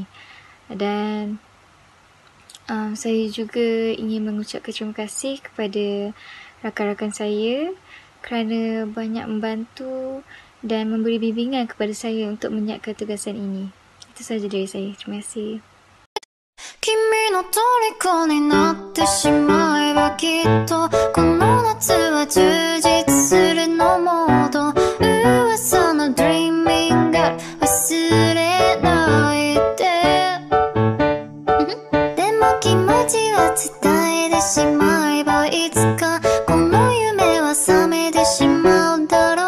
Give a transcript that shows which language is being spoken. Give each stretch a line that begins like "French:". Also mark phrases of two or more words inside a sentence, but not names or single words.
Malay: Dan saya juga ingin mengucapkan terima kasih kepada rakan-rakan saya kerana banyak membantu dan memberi bimbingan kepada saya untuk menyiapkan tugasan ini. Itu sahaja dari saya. Terima kasih.
Japanese: 君の虜になってしまえばきっとこの夏は充実するのモード噂のドリーミング忘れないででも気持ちは伝えてしまえばいつかこの夢は覚めてしまうんだ